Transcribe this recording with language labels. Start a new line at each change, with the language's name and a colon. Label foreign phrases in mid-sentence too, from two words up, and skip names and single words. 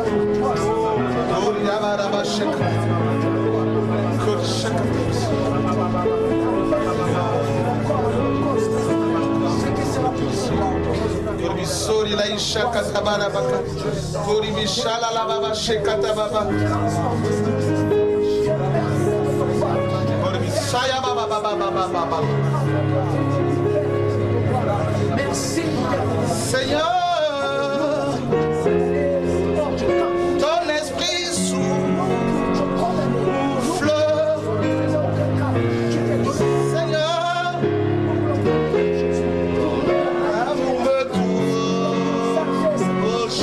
French: Gloria Sori la isha katabara baka. Kori mishala la baba shekata baba. Kori misaya baba baba baba baba. Merci Seigneur. Ton esprit souffle. Seigneur. Amour me touche.